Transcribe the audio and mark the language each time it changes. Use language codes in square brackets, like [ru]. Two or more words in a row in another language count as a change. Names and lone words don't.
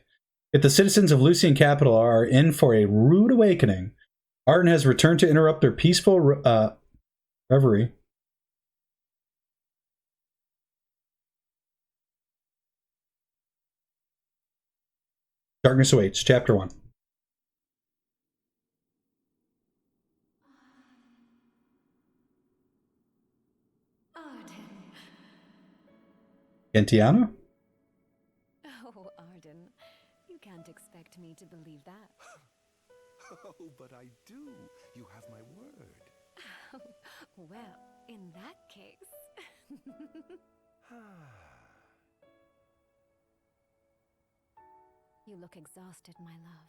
[en] If the citizens of Lucian Capital are in for a rude awakening, Arydn has returned to interrupt their peaceful reverie. Darkness Awaits, Chapter 1. Arydn. Gentiana? Oh, Arydn. You can't expect me to believe that. Oh, but I do. You have my word. Well, in that case... You look exhausted, my love.